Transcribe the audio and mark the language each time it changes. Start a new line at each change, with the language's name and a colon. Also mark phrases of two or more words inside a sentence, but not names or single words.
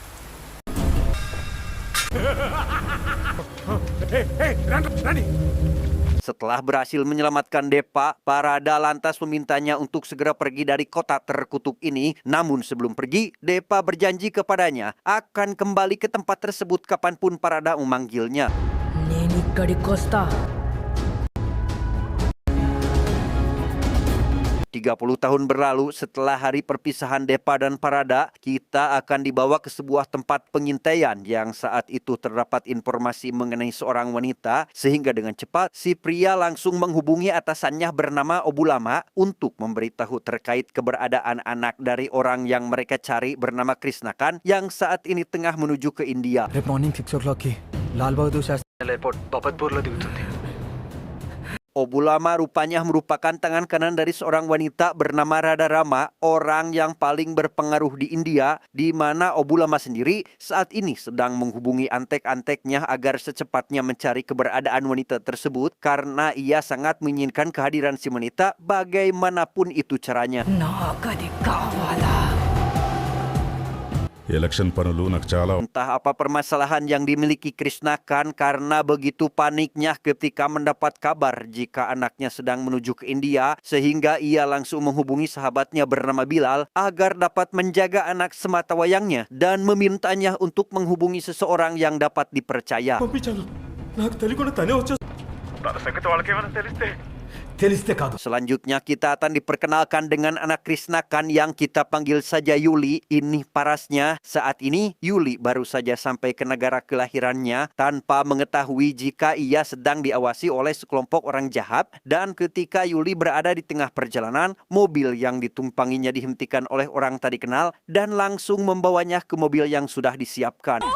Indonesian: Setelah berhasil menyelamatkan Depa, Parada lantas memintanya untuk segera pergi dari kota terkutuk ini. Namun sebelum pergi, Depa berjanji kepadanya akan kembali ke tempat tersebut kapanpun Parada memanggilnya.
Telugu: నేను ఇక్కడికి వస్తా.
Indonesian: 30 tahun berlalu setelah hari perpisahan Depa dan Parada, kita akan dibawa ke sebuah tempat pengintaian yang saat itu terdapat informasi mengenai seorang wanita, sehingga dengan cepat si pria langsung menghubungi atasannya bernama Obulama untuk memberitahu terkait keberadaan anak dari orang yang mereka cari bernama Krishnakan yang saat ini tengah menuju ke India.
Telugu: రేపు
English: morning 6 o'clockకి
Telugu: లాల్ బహదూర్ శాస్త్రి ఎయిర్పోర్ట్ బపత్పూర్లో దిగుతుంది.
Indonesian: Obulama rupanya merupakan tangan kanan dari seorang wanita bernama Radharama, orang yang paling berpengaruh di India, di mana Obulama sendiri saat ini sedang menghubungi antek-anteknya agar secepatnya mencari keberadaan wanita tersebut karena ia sangat menginginkan kehadiran si wanita bagaimanapun itu caranya.
Telugu: నాకు అది కావాలా. ఎలక్షన్ పనులు నాకు చాలా
Indonesian: Entah apa permasalahan yang dimiliki Krishnakan karena begitu paniknya ketika mendapat kabar jika anaknya sedang menuju ke India, sehingga ia langsung menghubungi sahabatnya bernama Bilal agar dapat menjaga anak sematawayangnya dan memintanya untuk menghubungi seseorang yang dapat dipercaya.
Telugu: పంపించాను నాకు తెలియకుండా తనే వచ్చేసి తన సంగతి వాళ్ళకేమైనా తెలిస్తే కాదు.
Indonesian: Selanjutnya kita akan diperkenalkan dengan anak Krishnakan yang kita panggil saja Yuli. Ini parasnya. Saat ini Yuli baru saja sampai ke negara kelahirannya tanpa mengetahui jika ia sedang diawasi oleh sekelompok orang jahat. Dan ketika Yuli berada di tengah perjalanan, mobil yang ditumpanginya dihentikan oleh orang tak dikenal dan langsung membawanya ke mobil yang sudah disiapkan.